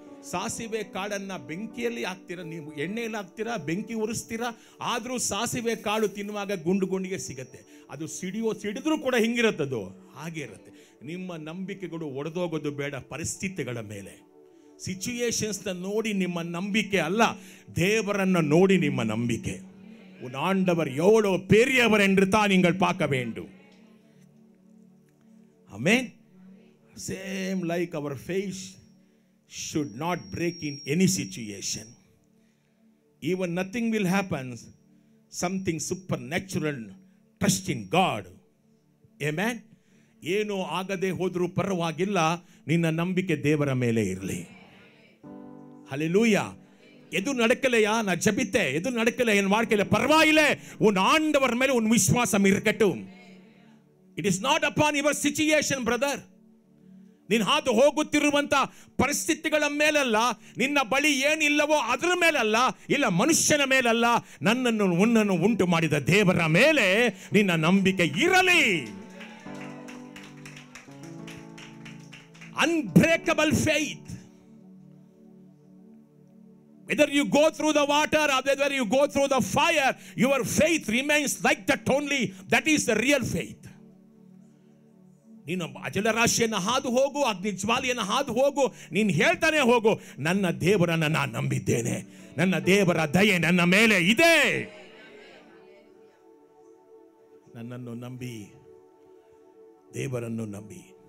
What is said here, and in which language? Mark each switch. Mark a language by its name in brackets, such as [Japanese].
[Kannada] ಸಾಸಿವೆ ಕಾಳನ್ನ ಬೆಂಕಿಯಲ್ಲಿ ಹಾಕ್ತೀರಾ, ನೀವು ಎಣ್ಣೆಯಲ್ಲಿ ಹಾಕ್ತೀರಾ, ಬೆಂಕಿ ಉರಿಸ್ತೀರಾ, ಆದರೂ ಸಾಸಿವೆ ಕಾಳು ತಿನ್ನುವಾಗ ಗುಂಡಿಗೆ ಸಿಗತ್ತೆ. ಅದು ಸಿಡಿದ್ರೂ ಕೂಡ ಹಿಂಗಿರುತ್ತದು, ಹಾಗೆ ಇರುತ್ತೆ. ನಿಮ್ಮ ನಂಬಿಕೆಗಳು ಒಡೆದೋಗೋದು ಬೇಡ ಪರಿಸ್ಥಿತಿಗಳ ಮೇಲೆ, ಸಿಚುಯೇಷನ್ಸ್ನ ನೋಡಿ ನಿಮ್ಮ ನಂಬಿಕೆ ಅಲ್ಲ, தேவரನ್ನ ನೋಡಿ ನಿಮ್ಮ ನಂಬಿಕೆ. [Tamil] உன் ஆண்டவர் எவ்வளோ பெரியவர் என்று தான் நீங்கள் பார்க்க வேண்டும். ஆமென். [English] Same like our faith should not break in any situation. Even nothing will happen, something supernatural, trust in God. Amen. [Kannada] ಏನು ಆಗದೆ ಹೋದರೂ ಪರವಾಗಿಲ್ಲ, ನಿನ್ನ ನಂಬಿಕೆ ದೇವರ ಮೇಲೆ ಇರಲಿ. [Tamil] ஹல்லேலூயா. எது நடக்கலையா, நான் ஜெபித்தேன், எது நடக்கல என் வாழ்க்கையில, பரவாயில்லை, உன் ஆண்டவர் மேல உன் விசுவாசம் இருக்கட்டும். [English] It is not upon your situation brother. [Kannada] ನೀನು ಹಾದು ಹೋಗುತ್ತಿರುವಂತ ಪರಿಸ್ಥಿತಿಗಳ ಮೇಲಲ್ಲ, ನಿನ್ನ ಬಳಿ ಏನಿಲ್ಲವೋ ಅದರ ಮೇಲಲ್ಲ, ಇಲ್ಲ ಮನುಷ್ಯನ ಮೇಲಲ್ಲ, ನನ್ನನ್ನು ಉಂಟು ಮಾಡಿದ ದೇವರ ಮೇಲೆ ನಿನ್ನ ನಂಬಿಕೆ ಇರಲಿ. [English] Unbreakable faith. Whether you go through the water or whether you go through the fire, your faith remains like that only. That is the real faith. [Kannada] ನೀನು ಅಜಲರಾಶಿಯನ್ನು ಹಾದು ಹೋಗು, ಅಗ್ನಿ ಜ್ವಾಲೆಯನ್ನು ಹಾದು ಹೋಗು, ನೀನು ಹೇಳ್ತಾನೆ ಹೋಗು, ನನ್ನ ದೇವರನ್ನು ನಾನು ನಂಬಿದ್ದೇನೆ, ನನ್ನ ದೇವರ ದಯೆ ನನ್ನ ಮೇಲೆ ಇದೆ. ನನ್ನನ್ನು ನಂಬಿ, ದೇವರನ್ನು ನಂಬಿ.